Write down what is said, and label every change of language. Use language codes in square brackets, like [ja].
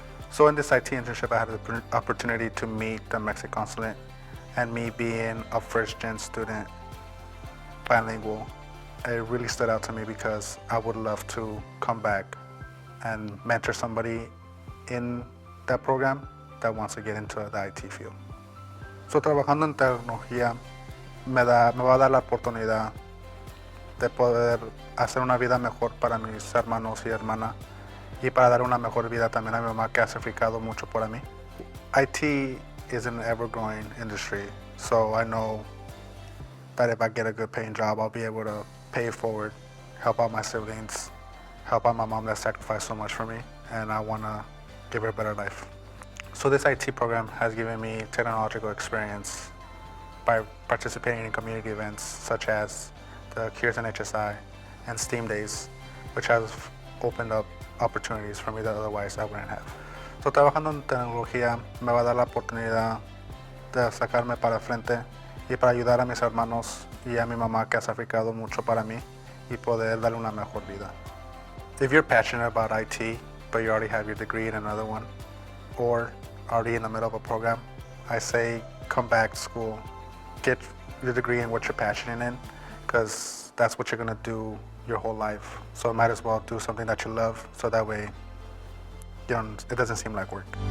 [en] So in this IT internship, I had the opportunity to meet the Mexican consulate, and me being a first-gen student, bilingual, it really stood out to me because I would love to come back and mentor somebody in that program that wants to get into the IT field. [es] So trabajando en tecnología me va a dar la oportunidad de poder hacer una vida mejor para mis hermanos y hermanas y para dar una mejor vida también a mi mamá que ha sacrificado mucho por mí. [en] IT is an ever-growing industry, so I know that if I get a good paying job, I'll be able to pay it forward, help out my siblings, help out my mom that sacrificed so much for me, and I want to give her a better life. So this IT program has given me technological experience by participating in community events such as the Cures and HSI and STEAM Days, which has opened up opportunities for me that otherwise I wouldn't have. [es] So trabajando en tecnología me va a dar la oportunidad de sacarme para frente y para ayudar a mis hermanos y a mi mamá que ha sacrificado mucho para mí y poder darle una mejor vida. [en] If you're passionate about IT, but you already have your degree in another one, or already in the middle of a program, I say come back to school, get your degree in what you're passionate in, because that's what you're going to do your whole life. So might as well do something that you love, so that way it doesn't seem like work.